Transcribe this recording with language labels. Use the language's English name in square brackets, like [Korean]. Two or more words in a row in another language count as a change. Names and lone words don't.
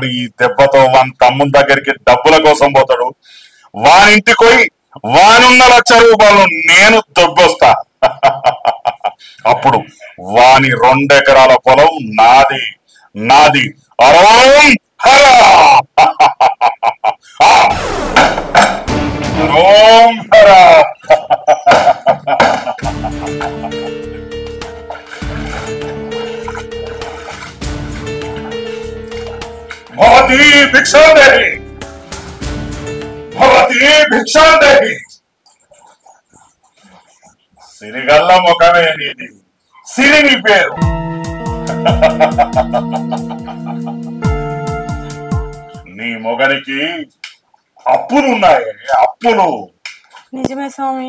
[Telugu] ఈ దెబ్బతో వాని తమ్ముని దగ్గరికి డబ్బుల కోసం పోతాడు వానింటికి పోయి వానున్న 1,00,000 రూపాయలు నేను దొబ్బొస్తా అప్పుడు వాని 2 ఎకరాల పొలం నాది నాది అరోం హరా [Sanskrit] అరోం హరా भवती भिक्षा देहि भवती भिक्षा देहि [Telugu] సిరిగల్ల ముఖమే నీది సిరిని పేరు నీ మొగనికి అప్పులున్నాయి అప్పులు నిజమే స్వామి